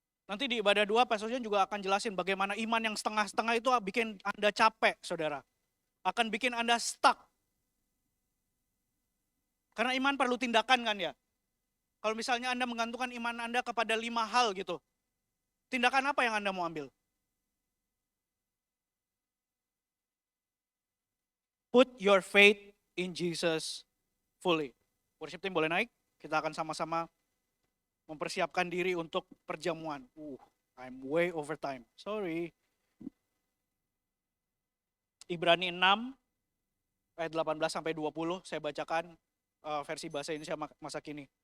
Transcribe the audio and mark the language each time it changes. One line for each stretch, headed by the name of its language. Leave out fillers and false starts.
Indonesian: Nanti di ibadah 2, Pastor John juga akan jelasin bagaimana iman yang setengah-setengah itu bikin Anda capek, saudara. Akan bikin Anda stuck. Karena iman perlu tindakan kan ya. Kalau misalnya Anda menggantungkan iman Anda kepada 5 hal gitu. Tindakan apa yang Anda mau ambil?
English: Put your faith in Jesus fully. Worship team
Indonesian: boleh naik? Kita akan sama-sama mempersiapkan diri untuk perjamuan.
English: I'm way over time. Sorry.
Indonesian: Ibrani 6 ayat 18 sampai 20 saya bacakan versi bahasa Indonesia masa kini.